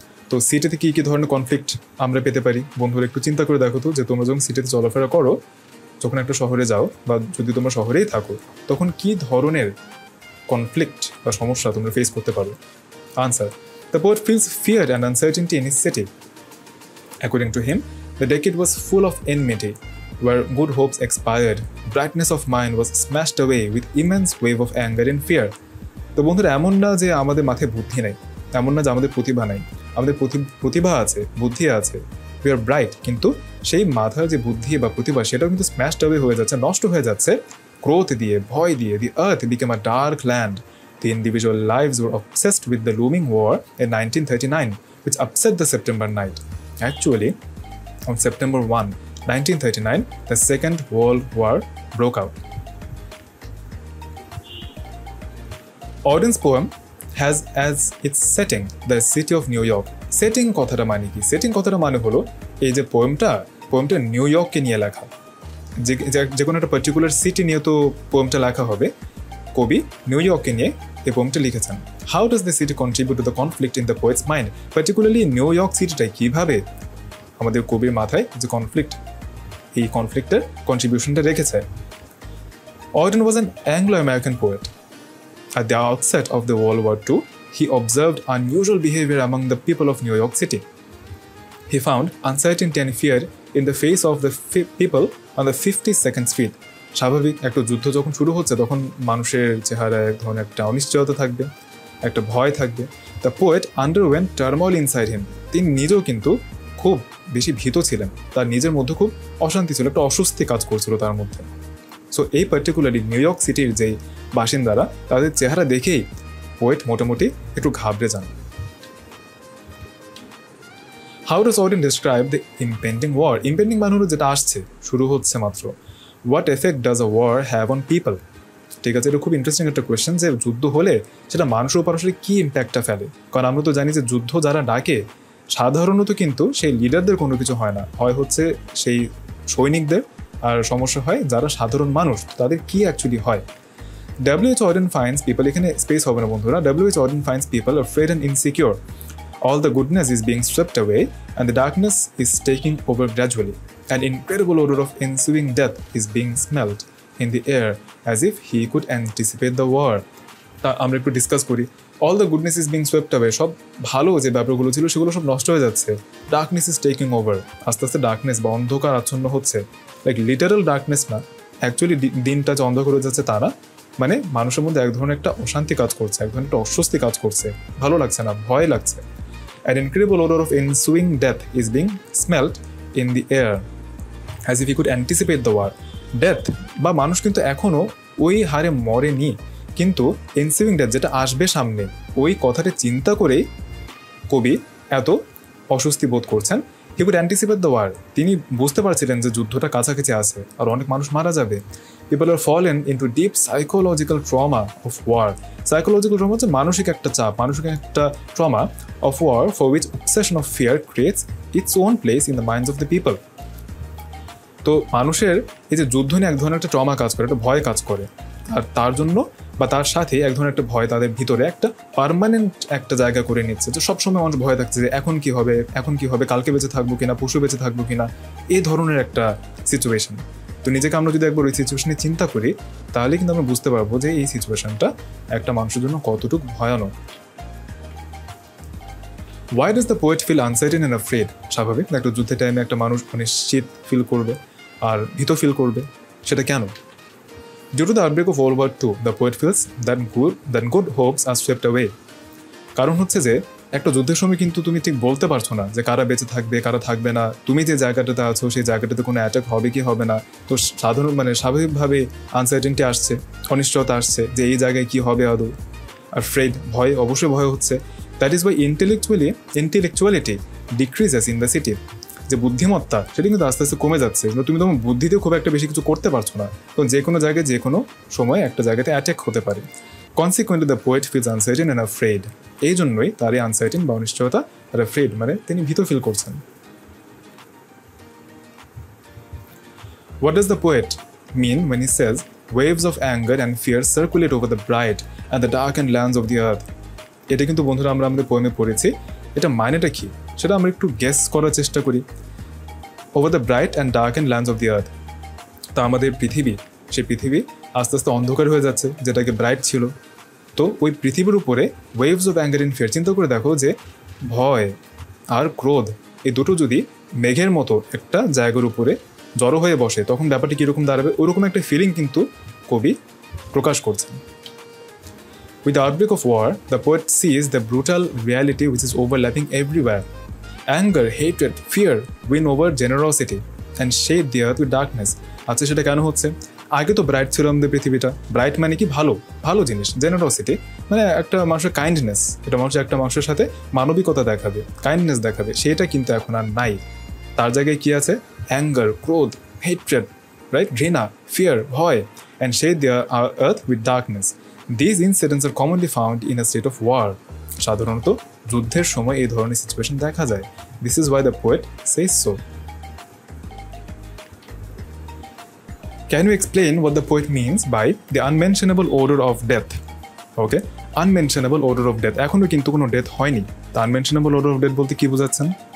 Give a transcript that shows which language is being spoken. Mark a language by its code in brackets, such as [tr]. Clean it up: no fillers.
[bn] তো সিটিতে কী কী ধরনের কনফ্লিক্ট আমরা পেতে পারি? বন্ধুরা একটু চিন্তা করে দেখো তো, যে তোমরা যখন সিটিতে চলাফেরা করো, যখন একটা শহরে যাও বা যদি তোমরা শহরেই থাকো, তখন কি ধরনের কনফ্লিক্ট বা সমস্যা তোমরা ফেস করতে পারো? [en] Answer, the poet feels fear and uncertainty in his city. According to him, the decade was full of enmity, where good hopes expired, brightness of mind was smashed away with immense wave of anger and fear. [bn] তো বন্ধুরা, এমন না যে আমাদের মাথায় বুদ্ধি নেই, এমন না যে আমাদের প্রতিভা নাই, আমাদের প্রতিভা আছে, বুদ্ধি আছে, [en] we are bright, [bn] কিন্তু সেই মাথার যে বুদ্ধি বা প্রতিভা সেটাও কিন্তু স্ম্যাশড অ্যাওয়ে হয়ে যাচ্ছে, নষ্ট হয়ে যাচ্ছে ক্রোধ দিয়ে, ভয় দিয়ে। [en] The earth became a dark land. The individual lives were obsessed with the looming war in 1939, which upset the September night. Actually, on September 1, 1939, the Second World War broke out. Auden's poem has as its setting the city of New York. [bn] Setting কথাটা মানে কি? Setting কথাটা মানে হলো এই যে পোয়েমটা new ইয়র্ককে নিয়ে লেখা। যে কোনো একটা পার্টিকুলার সিটি নিয়ে তো পোয়েমটা লেখা হবে। কবি নিউ ইয়র্ককে নিয়ে এই পোয়েমটা লিখেছেন। [en] how does the city contribute to the conflict in the poet's mind, [bn] particularly new York সিটিটা কীভাবে আমাদের কবির মাথায় যে কনফ্লিক্ট, এই কনফ্লিক্টের কন্ট্রিবিউশনটা রেখেছে। [en] Auden was an Anglo-American poet. At the outset of the World War II, he observed unusual behavior among the people of New York City. He found uncertainty and fear in the face of the people on the 52nd Street. [bn] স্বাভাবিক একটা যুদ্ধ যখন শুরু হচ্ছে তখন মানুষের চেহারায় এক ধরনের একটা অনিশ্চয়তা থাকবে, একটা ভয় থাকবে। [en] the poet underwent turmoil inside him, [bn] তিনি নিজেও কিন্তু খুব বেশি ভীত ছিলেন, তার নিজের মধ্যে খুব অশান্তি ছিল, একটা অস্বস্তি কাজ করছিল তার মধ্যে। সো এই পার্টিকুলারলি নিউ ইয়র্ক সিটির যেই বাসিন্দারা, তাদের চেহারা দেখেই পোয়েট মোটামুটি একটু ঘাবড়ে যান। [en] How does Auden describe the impending war? [bn] Impending মানে হলো যেটা আসছে, শুরু হচ্ছে মাত্র। [en] What effect does a war have on people? [bn] ঠিক আছে, এটা খুব ইন্টারেস্টিং একটা কোয়েশ্চেন যে যুদ্ধ হলে সেটা মানুষের উপর আসলে কী ইম্প্যাক্টটা ফেলে। কারণ আমরা তো জানি যে যুদ্ধ যারা ডাকে সাধারণত কিন্তু সেই লিডারদের কোনো কিছু হয় না, হয় হচ্ছে সেই সৈনিকদের, আর সমস্যা হয় যারা সাধারণ মানুষ, তাদের কি অ্যাকচুয়ালি হয়। W.H. [en] Auden finds people, [bn] এখানে স্পেস হবে না বন্ধুরা, W.H. [en] Auden finds people afraid and insecure. All the goodness is being swept away and the darkness is taking over gradually. An incredible odor of ensuing death is being smelled in the air as if he could anticipate the war. [bn] তা আমরা একটু discuss করি। [en] all the goodness is being swept away, [bn] সব ভালো যে ব্যাপারগুলো ছিল সেগুলো সব নষ্ট হয়ে যাচ্ছে। [en] darkness is taking over, [bn] আস্তে আস্তে ডার্কনেস বা অন্ধকার আচ্ছন্ন হচ্ছে। লাইক লিটারাল ডার্কনেস না, অ্যাকচুয়ালি দিনটা যে অন্ধকার হয়ে যাচ্ছে তা না, মানে মানুষের মধ্যে এক ধরনের একটা অশান্তি কাজ করছে, এক ধরনের একটা অস্বস্তি কাজ করছে, ভালো লাগছে না, ভয় লাগছে। [en] An incredible odor of ensuing death is being smelled in the air as if he could anticipate the war. [bn] Death বা মানুষ কিন্তু এখনও ওই হারে মরেনি, কিন্তু এনসুইং ডেথ যেটা আসবে সামনে, ওই কথাটা চিন্তা করেই কবি এত অস্বস্তি বোধ করছেন। [en] he could anticipate the war, [bn] তিনি বুঝতে পারছিলেন যে যুদ্ধটা কাছাকাছি আছে আর অনেক মানুষ মারা যাবে। [en] People are fallen into deep psychological trauma of war. [bn] Psychological trauma হচ্ছে মানসিক একটা চাপ, মানসিক একটা trauma [en] Of war for which obsession of fear creates its own place in the minds of the people. [bn] তো মানুষের এই যে যুদ্ধ নিয়ে এক ধরনের একটা ট্রমা কাজ করে, একটা ভয় কাজ করে, আর তার জন্য বা তার সাথে এক ধরনের একটা ভয় তাদের ভিতরে একটা পার্মানেন্ট একটা জায়গা করে নিচ্ছে, যে সবসময় মানুষ ভয় থাকছে যে এখন কি হবে, এখন কি হবে, কালকে বেঁচে থাকবো কিনা, পশু বেঁচে থাকবো কিনা, এই ধরনের একটা সিচুয়েশন। তো নিজেকে আমরা যদি একবার ওই সিচুয়েশনে চিন্তা করি তাহলে কিন্তু আমরা বুঝতে পারবো যে এই সিচুয়েশনটা একটা মানুষের জন্য কতটুকু ভয়ানক। [en] Why does the poet feel uncertain and afraid? [bn] স্বাভাবিক, একটা যুদ্ধের টাইমে একটা মানুষ অনিশ্চিত ফিল করবে আর ভীত ফিল করবে, সেটা কেন? [en] Due to the outbreak of World War II, the poet feels that good hopes are swept away. [bn] কারণ হচ্ছে যে একটা যুদ্ধের সময় কিন্তু তুমি ঠিক বলতে পারছো না যে কারা বেঁচে থাকবে, কারা থাকবে না। তুমি যে জায়গাটাতে আছো সেই জায়গাটাতে কোনো অ্যাটাক হবে কি হবে না। তো স্বাভাবিকভাবে আনসার্টেনটি আসছে, অনিশ্চয়তা আসছে যে এই জায়গায় কি হবে আদৌ। আর ফ্রেড, ভয়, অবশ্যই ভয় হচ্ছে। [en] That is why intellectuality decreases in the city. [bn] যে বুদ্ধিমত্তা সেটা কিন্তু আস্তে আস্তে কমে যাচ্ছে, তুমি তোমার বুদ্ধিতে খুব একটা বেশি কিছু করতে পারছো না। তো যে কোনো জায়গায় যে কোনো সময় একটা জায়গাতে অ্যাটাক হতে পারে। [en] Consequently the poet feels uncertain and afraid. [bn] এই জন্যই তার এই আনসার্টেন বা অনিশ্চয়তা আর আফ্রেড মানে তিনি ভীত ফিল করছেন। [en] What does the poet mean when he says waves of anger and fear circulate over the bright and the darkened lands of the earth? [bn] এটা কিন্তু বন্ধুরা আমরা আমাদের পোয়েমে পড়েছি, এটা মানেটা কি সেটা আমরা একটু গেস করার চেষ্টা করি। [en] over the bright and darkened lands of the earth, [bn] তা আমাদের পৃথিবী, সেই পৃথিবী আস্তে আস্তে অন্ধকার হয়ে যাচ্ছে, যেটাকে ব্রাইট ছিল। তো ওই পৃথিবীর উপরে [en] waves of anger in fear, [bn] চিন্তা করে দেখো যে ভয় আর ক্রোধ এই দুটো যদি মেঘের মতো একটা জায়গার উপরে জড়ো হয়ে বসে তখন ব্যাপারটি কীরকম দাঁড়াবে, ওরকম একটা ফিলিং কিন্তু কবি প্রকাশ করছেন। [en] With the outbreak of war, the poet sees the brutal reality which is overlapping everywhere. Anger, hatred, fear win over generosity and shade the earth with darkness. [bn] আচ্ছা, সেটা কেন হচ্ছে? আগে তো ব্রাইট ছিল আমাদের পৃথিবীটা। ব্রাইট মানে কি? ভালো, ভালো জিনিস। জেনারসিটি মানে একটা মানুষের কাইন্ডনেস, এটা মানুষের একটা মানুষের সাথে মানবিকতা দেখাবে, কাইন্ডনেস দেখাবে, সেটা কিন্তু এখন আর নাই। তার জায়গায় কি আছে? [en] Anger, ক্রোধ, hatred, right, ঘৃণা, fear, ভয়, and shade the earth with darkness. These incidents are commonly found in a state of war. [bn] সাধারণত যুদ্ধের সময় এই ধরনের সিচুয়েশন দেখা যায়। [en] This is why the poet says so. Can you explain what the poet means by the unmentionable order of death? Okay, unmentionable order of death. [bn] এখনো কিন্তু কোনো ডেথ হয়নি। [en] The unmentionable order of death [bn] বলতে কি বোঝাচ্ছেন?